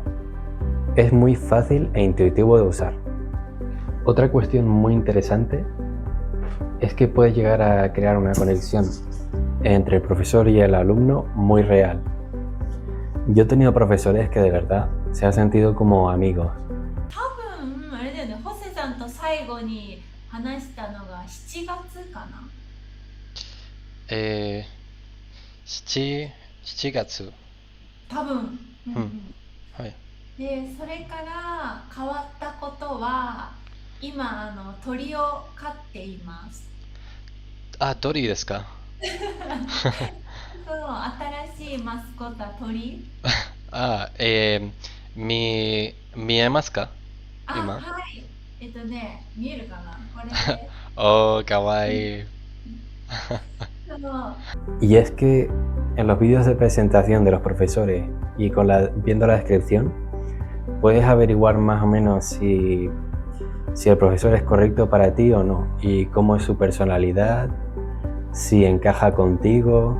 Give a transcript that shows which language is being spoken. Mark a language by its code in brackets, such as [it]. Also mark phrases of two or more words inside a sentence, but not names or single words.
[es] Es muy fácil e intuitivo de usar. Otra cuestión muy interesante es que puedes llegar a crear una conexión entre el profesor y el alumno muy real. Yo he tenido profesores que de verdad se han sentido como amigos. [ja] 多分あれだよね、ホセさんと最後に話したのが7月かな。 7月。多分。はい。で、それから変わったことは、今鳥を飼っています。あ、鳥ですか？そう、新しいマスコットは鳥。あ、見えますか？今。はい。見えるかなこれで。 Oh,かわいい。 [es] Y es que en los vídeos de presentación de los profesores y viendo la descripción, puedes averiguar más o menos si el profesor es correcto para ti o no, y cómo es su personalidad, si encaja contigo.